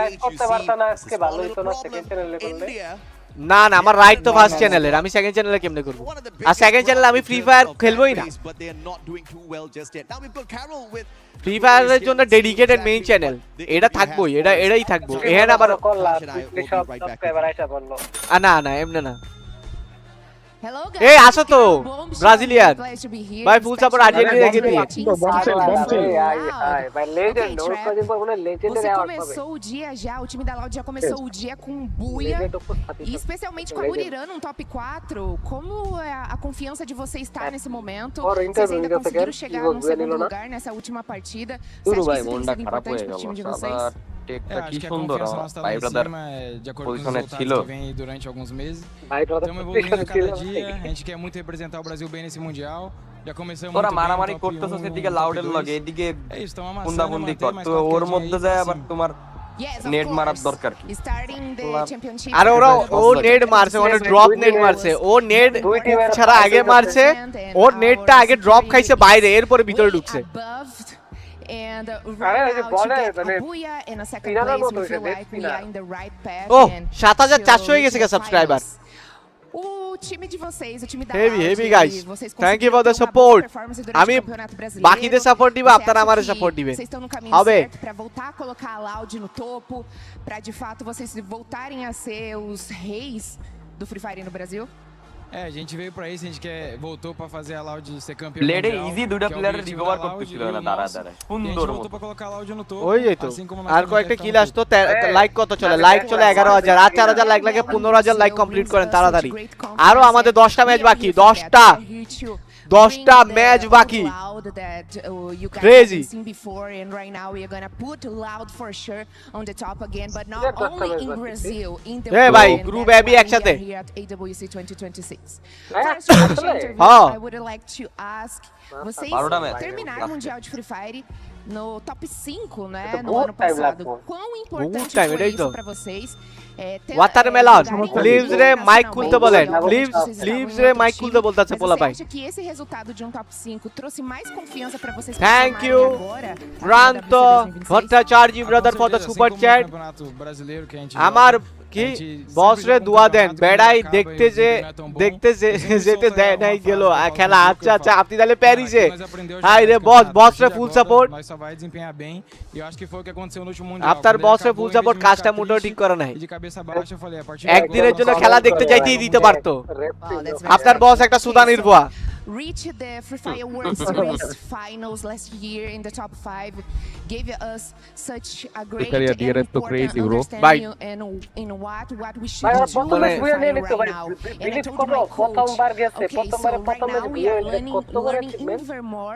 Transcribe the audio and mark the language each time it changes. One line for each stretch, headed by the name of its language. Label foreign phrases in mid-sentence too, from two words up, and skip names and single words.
Bangla: না না আমার রাইট তো
English: first channel's,
Bangla: আমি
English: second channel
Bangla: কেমনে করব, আর
English: second channel
Bangla: আমি ফ্রি ফায়ার খেলবোই না, ফ্রি ফায়ারের জন্য
English: dedicated main channel
Bangla: এটা থাকবোই, এটাই থাকবো। এখানে আবার না না এমনি না, এই আসো তো ব্রাজিলিয়ান ভাই,
English: full support
Bangla: আর্জেন্টিনা কে দিয়ে।
Portuguese: Você começou o dia já, o time da Loud já começou o dia com buia, e especialmente com a Burirã num top 4. Como é a confiança de você estar nesse momento? Vocês ainda conseguiram chegar num segundo lugar nessa última partida? Você acha que isso tem sido importante pro time de vocês?
Bangla: কি সুন্দর ভাই
English: brother position
Bangla: ছিল,
Portuguese: durante alguns meses. Estamos evoluindo a cada dia, a gente quer muito representar o Brasil bem nesse mundial. Já começamos
Bangla: তোরা মারামারি করতেছো সেদিকে লাউডের লগে, এদিকে বুন্দাবুন্দি কর, তো ওর মধ্যে যায় আবার তোমার নেট মারার দরকার কি? আরে ওরা ও নেট মারছে, মানে
English: drop net
Bangla: মারছে, ও নেট ছাড়া আগে মারছে, ওর নেটটা আগে ড্রপ খাইছে বাইরে, এরপরে ভিতরে ঢুকছে।
English: And right now to get Abuya in a second place, we feel like we are in the right path.
Bangla: Oh, 7400 হয়ে গেছে সাবস্ক্রাইবার।
Portuguese: O time de vocês, o time da
English: heavy guys, thank you for the support.
Bangla: আমি বাকিদের সাপোর্ট দিব, আপনারা আমারে সাপোর্ট দিবেন।
Portuguese: Vocês estão no caminho certo para voltar a colocar a Loud no topo, para de fato vocês voltarem a ser os reis do Free Fire no Brasil? É, a gente veio pra isso, a gente voltou pra fazer a Loud ser campeão
Bangla: প্লেয়ারে
Portuguese: mundial.
Bangla: ইজি দুইটা
English: player recover
Bangla: করতেছিল না দাঁড়া দাঁড়া, সুন্দর
Portuguese: voltou pra colocar a Loud no topo.
Bangla: ওই তো আর কয়েকটা কিল আসতো, লাইক কত চলে, লাইক চলে 11000, আর 4000 লাইক লাগে, 15000
English: like complete
Bangla: করেন তাড়াতাড়ি। আরো আমাদের 10টা ম্যাচ বাকি, 10টা ম্যাচ বাকি,
English: crazy. Before and right now we are going to put Loud for sure on the top again, but not only in Brazil, in the world.
Bangla: ভাই
English: group AB
Bangla: একসাথে
English: here at EWC 2026. I would like to ask,
Portuguese: vocês terminaram o Mundial de Free Fire no top 5, né, no ano passado. Quão importante foi isso para vocês?
Bangla: ওয়াটারমেলন প্লিজ রে মাইক খুলতে বলেন, প্লিজ রে মাইক খুলতে বলতাছে পোলা ভাই।
Portuguese: Acha que esse resultado de um top 5 trouxe mais confiança para vocês?
English: Thank you Pranto Bhattacharya brother for the super chat.
Bangla: আমার কি বস রে দোয়া দেন, বেড়াই দেখতে যেতে দেয় নাই গেল খেলা। আচ্ছা আচ্ছা আপনি তাহলে প্যারিসে, হাই রে বস রে
English: full support,
Bangla: আপনার বস রে
English: full support,
Bangla: কাজটা মোটেও ঠিক করে নাই, একদিনের জন্য খেলা দেখতে চাইতেই দিতে পারতো, আপনার বস একটা সুদানির ভুয়া।
English: Reached the Free Fire World Series finals last year in the top 5, gave us such a great and important understanding in what we should do right now. And I told my coach, okay, so right now we are learning even more.